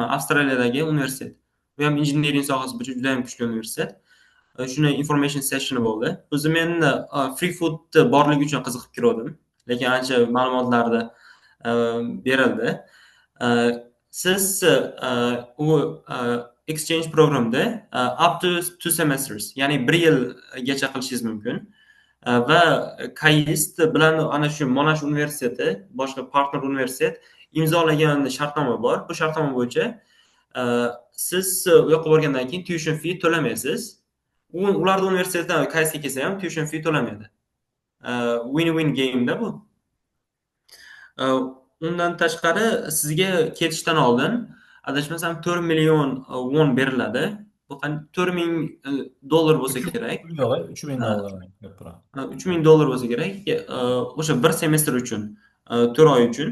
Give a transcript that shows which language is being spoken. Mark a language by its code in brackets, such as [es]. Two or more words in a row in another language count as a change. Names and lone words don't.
[uz] Avstraliyadagi universitet. Bu ham injiniring sohasi bo'yicha juda ham kuchli universitet. Shuni [en] information sessioni [uz] bo'ldi. O'zi men [en] free food [uz] borligi uchun qiziqib kirdim, lekin ancha ma'lumotlarni berildi. [en] Siz u exchange programda up to 2 semesters, [uz] ya'ni 1 yilgacha qilishingiz mumkin. Va KAIST bilan ana shu Monash universiteti, boshqa partner universitet imzolagan shartnoma bor. Bu shartnoma bo'yicha siz u yoqqa borgandan keyin [en] tuition fee [uz] to'lamaysiz. Ularda universitetdan KAISTga kelsa ham [en] tuition fee [uz] to'lamaydi. [en] Win-win game-da [uz] bu. Undan tashqari, sizga ketishdan oldin adashmasam 4 million won beriladi. Bu $4,000 bo'lsa kerak. Yo'q, $3,000 ko'proq. $3,000 bo'lsa kerak. O'sha bir semestr uchun, 4 oy uchun.